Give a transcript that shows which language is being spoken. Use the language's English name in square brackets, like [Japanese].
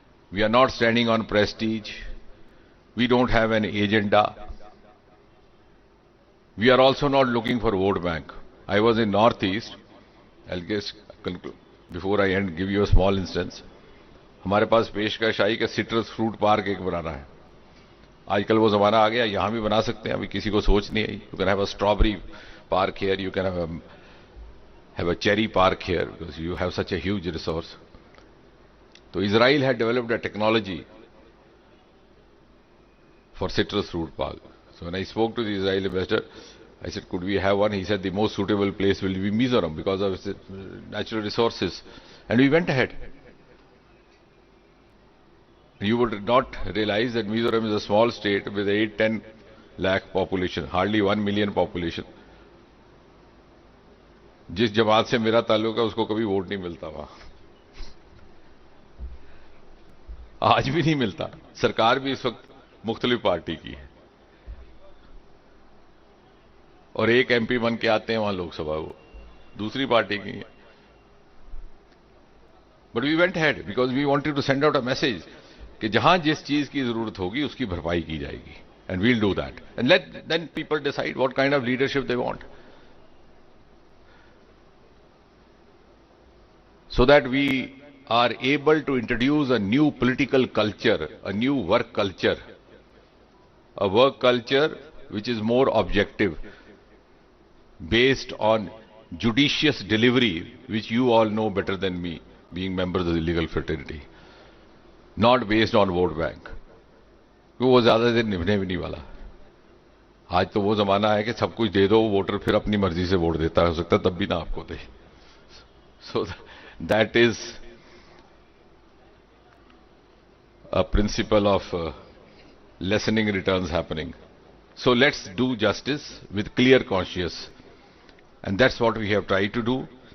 [English] We are not standing on prestige. We don't have an agenda. We are also not looking for vote bank. I was in Northeast. I'll just conclude. Before I end, give you a small instance. [Hindi] हमारे पास पेशकशाही का citrus fruit park एक बनाना है. आजकल वो जमाना आ गया, यहां भी बना सकते हैं, अभी किसी को सोच नहीं आई. [English] You can have a strawberry park here, you can have a cherry park here, because you have such a huge resource. तो Israel had developed a technology for citrus fruit park. So when I spoke to the Israeli investor, I said, could we have one? He said the most suitable place will be Mizoram because of its natural resources. And we went ahead. You would not realize that Mizoram is a small state with 8-10 lakh population, hardly 1 million population. [Hindi] जिस जमात से मेरा ताल्लुक है उसको कभी vote नहीं मिलता वहां, आज भी नहीं मिलता. सरकार भी इस वक्त मुख्तलिफ पार्टी की है और एक MP बन के आते हैं वहां लोकसभा, वो दूसरी पार्टी की है. [English] but we went ahead because we wanted to send out a message [Hindi] कि जहां जिस चीज की जरूरत होगी उसकी भरपाई की जाएगी. [English] And we'll do that and let then people decide what kind of leadership they want, so that we are able to introduce a new political culture, a new work culture, a work culture which is more objective, based on judicious delivery, which you all know better than me, being members of the legal fraternity, not based on vote bank. [Hindi] वो ज्यादा देर निभने भी नहीं वाला. आज तो वो जमाना है कि सब कुछ दे दो, वोटर फिर अपनी मर्जी से वोट देता हो सकता है तब भी ना आपको दे. [English] So that is a principle of lessening returns happening. So let's do justice with clear conscience, and that's what we have tried to do.